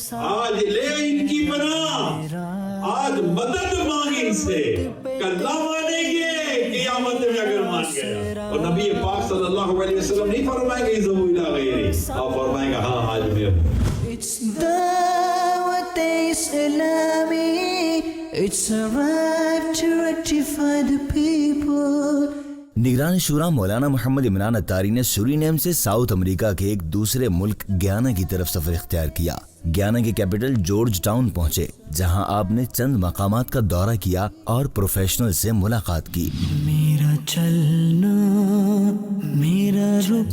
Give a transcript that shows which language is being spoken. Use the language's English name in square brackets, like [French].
[Urdu] آج لے ان کی پناہ، آج مدد مانگ ان سے، کل نہ مانیں گے قیامت میں اگر مان گیا۔ اور نبی پاک صلی اللہ علیہ وسلم نہیں فرمائیں گے [Arabic] اذهبوا الی غیری، [Urdu] آپ فرمائیں گے ہاں آج میں [English] It's Dawat Islami. It's arrived to rectify the people. [Urdu] نگران شورا مولانا محمد عمران اتاری نے سورینیم سے ساؤتھ امریکہ کے ایک دوسرے ملک گیانا کی طرف سفر اختیار کیا۔ گیانا کے کیپٹل جارج ٹاؤن پہنچے، جہاں آپ نے چند مقامات کا دورہ کیا اور پروفیشنل سے ملاقات کی۔ میرا چلنا، میرا رک،